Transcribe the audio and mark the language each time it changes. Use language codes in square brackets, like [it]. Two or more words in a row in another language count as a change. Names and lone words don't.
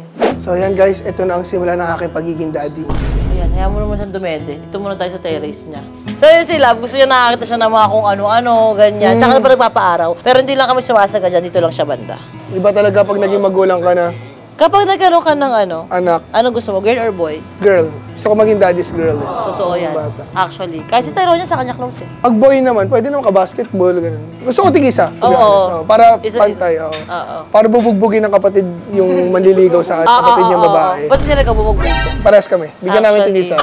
[tl] So ayan guys, ito na ang simula ng aking pagiging daddy. Ayan, hayaan mo naman siyang dumede. Dito muna tayo sa terrace niya. So yun si Love, gusto niya nakakita siya ng mga kung ano-ano, ganyan. Tsaka pa nagpapaaraw. Pero hindi lang kami sumasaga dyan, dito lang siya banda. Iba talaga pag naging magulang ka na, Kapag nagkaroon ka ng anak, ano gusto mo, [en] girl or boy? girl. [tl] Gusto ko maging [en] daddy's girl. [tl] Totoo yan. Bata. [en] Actually. [tl] Kahit si Tyrone niya sa kanya close eh. Pag boy naman, pwede naman ka-basketball, ganun. Gusto ko tig-isa, [en] to be [tl] Oo. [en] honest. Para [tl] Isa- pantay, oo. Oo. Para bubugbugin ng kapatid yung manliligaw sa kapatid niyang babae. Ba't sila nagkabubugbog? Pares kami. Bigyan namin tig-isa.